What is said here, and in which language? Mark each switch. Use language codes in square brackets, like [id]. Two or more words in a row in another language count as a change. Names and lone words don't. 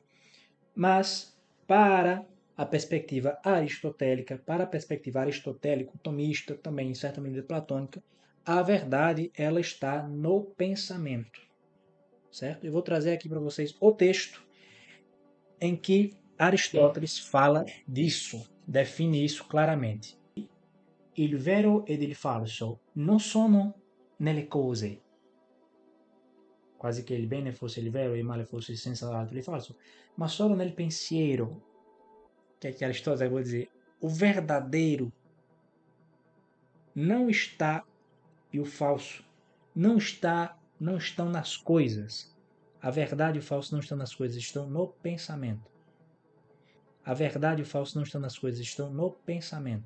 [pt] Mas para a perspectiva aristotélica, para a perspectiva aristotélico-tomista, também em certa medida platônica, a verdade ela está no pensamento, certo? Eu vou trazer aqui para vocês o texto em que Aristóteles fala disso, define isso claramente. [it] Il vero ed il falso non sono nelle cose. Quasi che il bene fosse il vero e il male fosse senza l'altro il falso, ma solo nel pensiero. [pt] Que é que Aristóteles vai dizer? O verdadeiro não está, e o falso não estão nas coisas. A verdade e o falso não estão nas coisas, estão no pensamento. A verdade e o falso não estão nas coisas, estão no pensamento.